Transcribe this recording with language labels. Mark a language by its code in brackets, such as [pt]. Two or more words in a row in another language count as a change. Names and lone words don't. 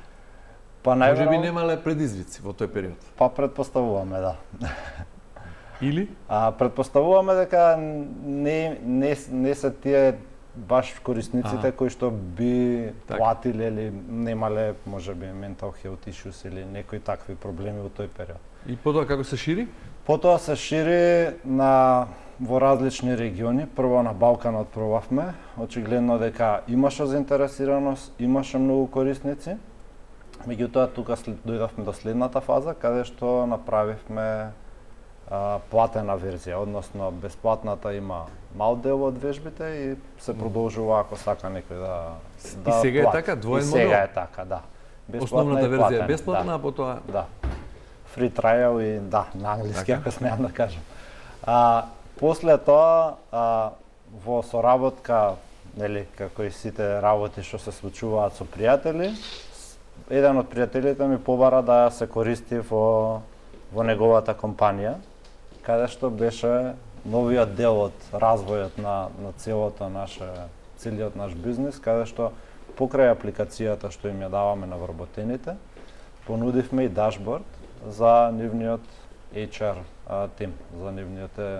[mk] Па Може би најверојатно, немале предизвици во тој период. па предпоставуваме, да. Или? Предпоставуваме дека не се тие баш корисниците кои што би Така. платиле или немале можеби [en] mental health issues [mk] или некои такви проблеми во тој период. И потоа како се шири? Потоа се шири во различни региони. Прво на Балканот пробавме. Очигледно дека имаше заинтересираност, имаше многу корисници. Меѓутоа тука дојдовме до следната фаза каде што направивме платена верзија, односно бесплатната има мал дел од вежбите и се продолжува ако сака некој да И сега е плати. така, двоен И модел? сега е така, да. Основната и верзија платена, е бесплатна, да. а потоа Да. [en] Free trial [mk] и да, на англиски Така. ако смеам да кажам. После тоа, во соработка, нели, како и сите работи што се случуваат со пријатели, еден од пријателите ми побара да се користи во неговата компанија, каде што беше новиот дел од развојот на целиот наш бизнис, каде што покрај апликацијата што им ја даваме на вработените, понудивме и дашборд за нивниот HR тим, за нивниот